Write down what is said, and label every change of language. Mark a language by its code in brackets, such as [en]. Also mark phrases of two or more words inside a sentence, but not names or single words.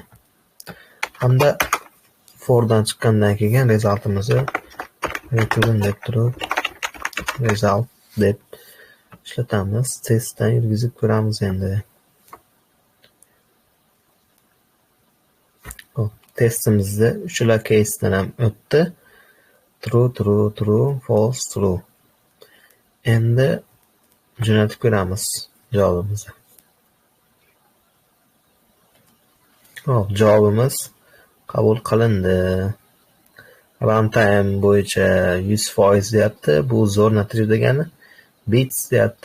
[uz] Hamda fordan chiqqandan keyin resultimizni return deb turib, result deb ishlatamiz. Testdan yurgizib ko'ramiz endi. Testimizda uchala casedan ham o'tdi. [en] True, false, true. [uz] Endi jo'natib ko'ramiz javobimizni. Hop, javobimiz qabul qilindi. Runtime bo'yicha 100% deyapti. Bu zo'r natija degani. Bits deyapti.